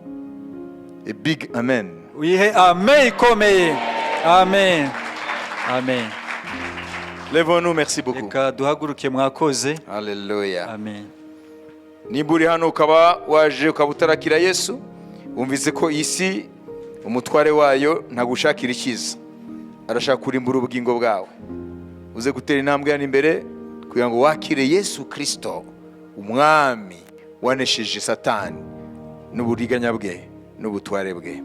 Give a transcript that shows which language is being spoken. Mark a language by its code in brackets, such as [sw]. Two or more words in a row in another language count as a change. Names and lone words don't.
[en] a big amen. [rw] uyihe amen ikomeye. Amen, amen. [fr] Lèvons-nous, merci beaucoup. [rw] Reka duhaguruke mwakoze. Alléluia. Amen. Niba uri hano ukaba waje ukaba utarakira Yesu, wumvise ko isi umutware wayo ntagushakira icyiza, arashaka kurimbura ubugingo bwawe. Uze gutera intambwe hano imbere kugira ngo wakire Yesu Kristo, umwami wanesheje Satani n'uburiganya bwe n'ubutware bwe.